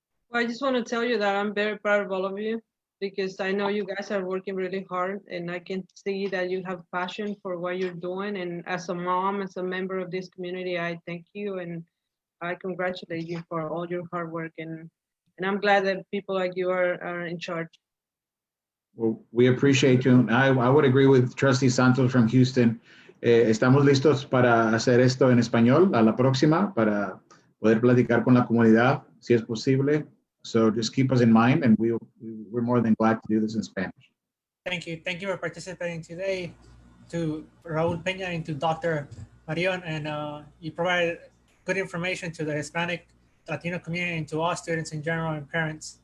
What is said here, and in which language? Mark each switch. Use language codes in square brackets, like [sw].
[en] Well, I just want to tell you that I'm very proud of all of you, because I know you guys are working really hard, and I can see that you have passion for what you're doing. And as a mom, as a member of this community, I thank you and I congratulate you for all your hard work. And I'm glad that people like you are in charge. Well, we appreciate you. I would agree with Trustee Santos from Houston. [es] Estamos listos para hacer esto en español a la próxima, para poder platicar con la comunidad, si es posible. [en] So just keep us in mind, and we're more than glad to do this in Spanish. Thank you. Thank you for participating today, to Raul Peña and to Dr. Marion. And you provided good information to the Hispanic, Latino community, and to all students in general and parents.